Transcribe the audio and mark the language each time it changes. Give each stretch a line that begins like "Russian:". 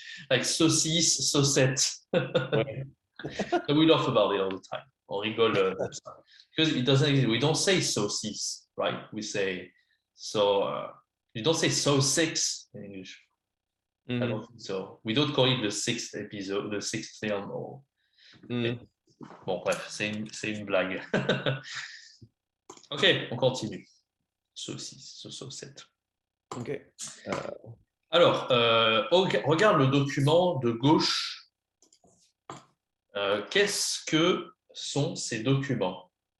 French: Avec saucisse, saucette. Ouais.
English: We laugh about it all the time.
French: On rigole de ça.
English: Because it doesn't exist. We don't say saucisse, right? We say so. You don't say saucisse in English. I don't think so. We don't call it the sixth episode, the sixth film.
French: Bon, bref, c'est une blague. Ok, on continue. Saucette. OK. Alors, regarde le document de gauche. Qu'est-ce que sont ces documents?